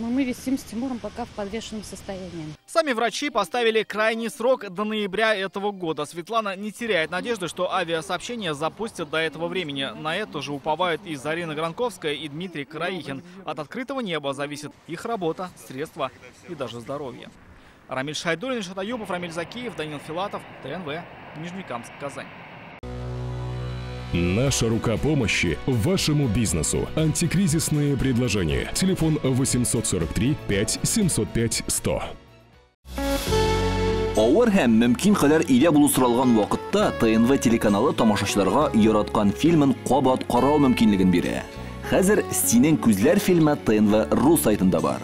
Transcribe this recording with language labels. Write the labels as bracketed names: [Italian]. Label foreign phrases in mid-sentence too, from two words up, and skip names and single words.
[Russian] И мы висим с Тимуром пока в подвешенном состоянии. Сами врачи поставили крайний срок до ноября этого года. Светлана не теряет надежды, что авиасообщение запустят до этого времени. На это же уповают и Зарина Гранковская, и Дмитрий Краихин. От открытого неба зависит их работа, средства и даже здоровье. Рамиль Шайдулин, Ильшат Аюпов, Рамиль Закиев, Данил Филатов, ТНВ, Нижнекамск, Казань. Наша рука помощи вашему бизнесу. Антикризисные предложения. Телефон 843 5 705 100. [Tatar] Авыр һәм мөмкин кадәр илә булу соралган вакытта ТНВ телеканалы тамашачыларга яраткан фильмын кабат карау мөмкинлеген бирә. Хәзер "Синең күзләр" фильмы ТНВ.ру сайтында бар.